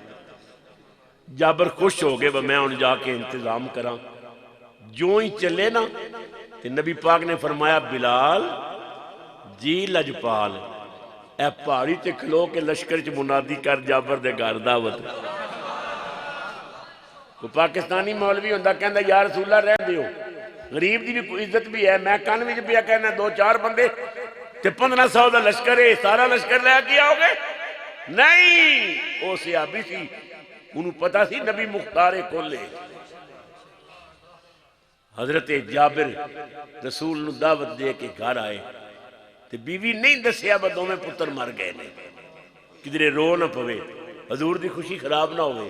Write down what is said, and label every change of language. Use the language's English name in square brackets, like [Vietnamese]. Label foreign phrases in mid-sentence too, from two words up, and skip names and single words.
[Punjabi] جابر خوش ہو گئے میں ان جا کے انتظام کراں. جو ہی چلے نا تو نبی پاک نے فرمایا بلال جی لجپال اے پہاڑی تے کھلو کے لشکر چ منادی کر جابر دے گھر دعوت. وہ پاکستانی مولوی ہوندا کہندا [Arabic] یا رسول اللہ [Punjabi] رہ دیو غریب دی بھی کوئی عزت بھی ہے. میں کان وچ پیا کہنا 2-4 بندے تے 1500 دا لشکر ہے سارا لشکر لے کے آؤ گے. نہیں وہ صحابی سی انہوں پتا سی نبی مختار کولے. حضرت جابر رسول نو دعوت دے کے گھر آئے تے بیوی نہیں دسیا بدوں میں پتر مر گئے نے کدھرے رو نہ پوے حضور دی خوشی خراب نہ ہوئے.